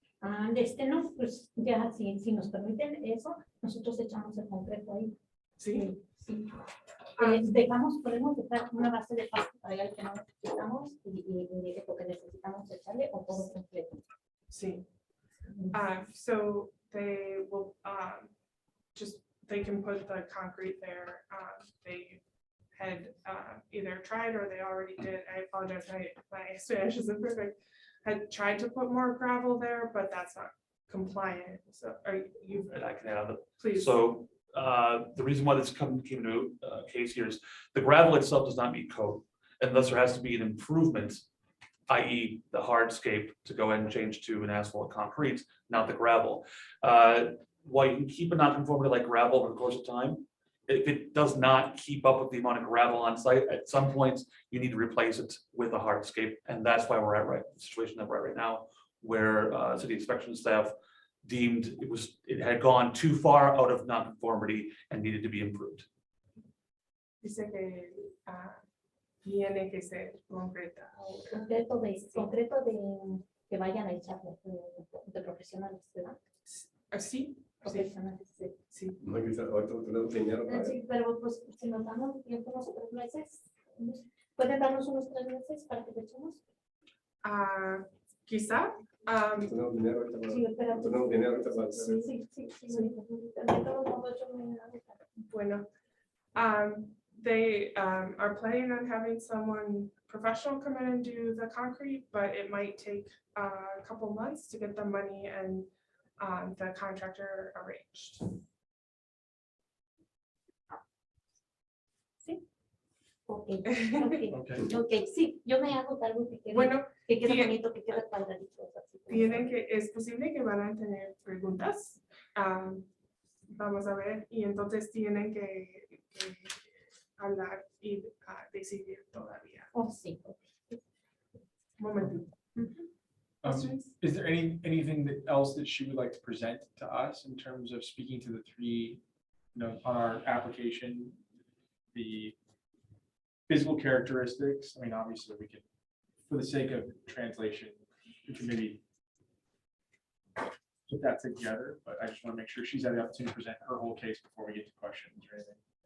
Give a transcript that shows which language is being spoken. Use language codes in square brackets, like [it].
[es] No, pues ya si nos permiten eso, nosotros echamos el concreto ahí. Sí. Sí. Ah. Podemos dejar una base de pasto para allá que no necesitamos y lo que necesitamos echarle o todo completo. Sí. [en] So they will they can put the concrete there. They had either tried or they already did. I apologize, my Spanish isn't perfect. Had tried to put more gravel there, but that's not compliant. So are you, And I can add, please? so the reason why this came to case here is the gravel itself does not meet code, and thus there has to be an improvement, i.e. the hardscape to go ahead and change to an asphalt concrete, not the gravel. While you can keep a non-conformity like gravel over the course of time, if it does not keep up with the amount of gravel on site, at some point, you need to replace it with a hardscape. And that's why we're at the situation that we're at right now, where city inspection staff deemed it had gone too far out of non-conformity and needed to be improved. [es] Dice que tiene que ser concreta. Concreto de que vayan a echarle de profesionales, ¿verdad? Sí, sí. Profesionales, sí. Sí. No, que ahorita tenemos dinero para Sí, pero pues si nos damos tiempo unos 3 meses, ¿pueden darnos unos 3 meses para que lo echemos? Quizá. tenemos dinero ahorita para. Sí, espérate. Tenemos dinero ahorita para. Sí, sí, de todos modos, yo me hago cargo. [en] Bueno, they are planning on having someone professional come in and do the concrete, but it might take a couple months to get the money and the contractor arranged. Ok, Okay. [es] ok, sí, yo me hago cargo Bueno, que quede bien. bonito, que quede cuadradito. así como es posible que van a tener preguntas. Vamos a ver, y entonces tienen que hablar y decidir todavía. Oh, sí. Momento. [en] Questions? Is there anything else that she would like to present to us in terms of speaking to the three, on our application? The physical characteristics, I mean, obviously we can, for the sake of translation, we can maybe put that together, but I just want to make sure she's had the opportunity to present her whole case before we get to questions or anything.